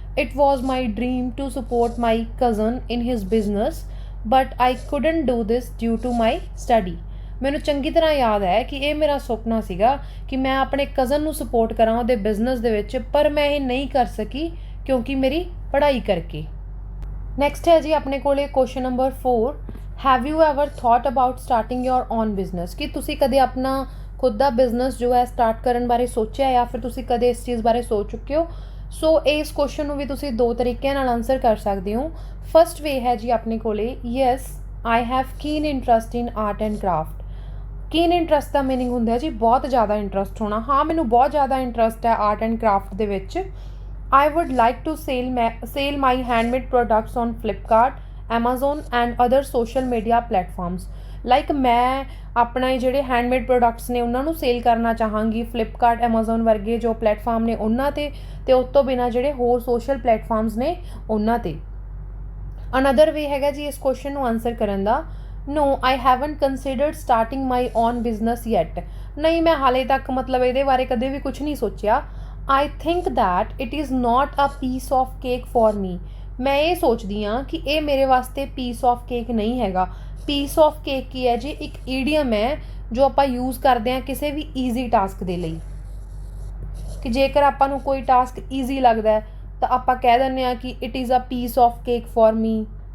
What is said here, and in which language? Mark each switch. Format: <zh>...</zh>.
<en>It was my dream to support my cousin in his business, but I couldn't do this due to my study.</en> <pa>ਮੈਨੂੰ ਚੰਗੀ ਤਰ੍ਹਾਂ ਯਾਦ ਹੈ ਕਿ ਇਹ ਮੇਰਾ ਸੁਪਨਾ ਸੀਗਾ ਕਿ ਮੈਂ ਆਪਣੇ ਕਜ਼ਨ ਨੂੰ ਸਪੋਰਟ ਕਰਾਂ ਉਹਦੇ ਬਿਜ਼ਨਸ ਦੇ ਵਿੱਚ, ਪਰ ਮੈਂ ਇਹ ਨਹੀਂ ਕਰ ਸਕੀ ਕਿਉਂਕਿ ਮੇਰੀ ਪੜ੍ਹਾਈ ਕਰਕੇ। ਨੈਕਸਟ ਹੈ ਜੀ ਆਪਣੇ ਕੋਲੇ question number 4,</pa> <en>Have you ever thought about starting your own business?</en> <pa>ਕਿ ਤੁਸੀਂ ਕਦੇ ਆਪਣਾ ਖੁਦ ਦਾ ਬਿਜ਼ਨਸ ਜੋ ਹੈ ਸਟਾਰਟ ਕਰਨ ਬਾਰੇ ਸੋਚਿਆ ਜਾਂ ਫਿਰ ਤੁਸੀਂ ਕਦੇ ਇਸ ਚੀਜ਼ ਬਾਰੇ ਸੋਚ ਚੁੱਕੇ ਹੋ? ਸੋ ਇਸ ਕੁਐਸਚਨ ਨੂੰ ਵੀ ਤੁਸੀਂ ਦੋ ਤਰੀਕਿਆਂ ਨਾਲ ਆਨਸਰ ਕਰ ਸਕਦੇ ਹੋ। ਫਸਟ ਵੇ ਹੈ ਜੀ ਆਪਣੇ ਕੋਲੇ,</pa> <en>Yes I have keen interest in art and craft.</en> <pa>ਕੀਨ interest ਦਾ meaning ਹੁੰਦਾ ਜੀ ਬਹੁਤ ਜ਼ਿਆਦਾ ਇੰਟਰਸਟ ਹੋਣਾ। ਹਾਂ, ਮੈਨੂੰ ਬਹੁਤ ਜ਼ਿਆਦਾ ਇੰਟਰਸਟ ਹੈ ਆਰਟ ਐਂਡ ਕਰਾਫਟ ਦੇ ਵਿੱਚ।</pa> <en>I would like to sell my handmade products on Flipkart, Amazon and other social media platforms.</en> <pa>Like ਮੈਂ ਆਪਣਾ ਜਿਹੜੇ ਹੈਂਡਮੇਡ ਪ੍ਰੋਡਕਟਸ ਨੇ ਉਹਨਾਂ ਨੂੰ ਸੇਲ ਕਰਨਾ ਚਾਹਾਂਗੀ ਫਲਿੱਪਕਾਰਟ, ਐਮਾਜ਼ੋਨ ਵਰਗੇ ਜੋ ਪਲੇਟਫਾਰਮ ਨੇ ਉਹਨਾਂ 'ਤੇ, ਅਤੇ ਉਸ ਤੋਂ ਬਿਨਾਂ ਜਿਹੜੇ ਹੋਰ ਸੋਸ਼ਲ ਪਲੇਟਫਾਰਮਸ ਨੇ ਉਹਨਾਂ 'ਤੇ। ਅਨਦਰ ਵੇ ਹੈਗਾ ਜੀ ਇਸ ਕੁਐਸਚਨ ਨੂੰ ਆਨਸਰ ਕਰਨ ਦਾ,</pa> <en>no I haven't considered starting my own business yet.</en> <pa>ਨਹੀਂ, ਮੈਂ ਹਾਲੇ ਤੱਕ ਮਤਲਬ ਇਹਦੇ ਬਾਰੇ ਕਦੇ ਵੀ ਕੁਛ ਨਹੀਂ ਸੋਚਿਆ।</pa> <en>I think that it is not a piece of cake for me.</en> <pa>ਮੈਂ ਇਹ ਸੋਚਦੀ ਹਾਂ ਕਿ ਇਹ ਮੇਰੇ ਵਾਸਤੇ ਪੀਸ ਆਫ ਕੇਕ ਨਹੀਂ ਹੈਗਾ। ਪੀਸ ਆਫ ਕੇਕ ਕੀ ਹੈ ਜੀ? ਇੱਕ ਈਡੀਅਮ ਹੈ ਜੋ ਆਪਾਂ ਯੂਜ਼ ਕਰਦੇ ਹਾਂ ਕਿਸੇ ਵੀ ਈਜ਼ੀ ਟਾਸਕ ਦੇ ਲਈ, ਕਿ ਜੇਕਰ ਆਪਾਂ ਨੂੰ ਕੋਈ ਟਾਸਕ ਈਜ਼ੀ ਲੱਗਦਾ ਤਾਂ ਆਪਾਂ ਕਹਿ ਦਿੰਦੇ ਹਾਂ ਕਿ</pa> <en>It is a piece of cake for me.</en>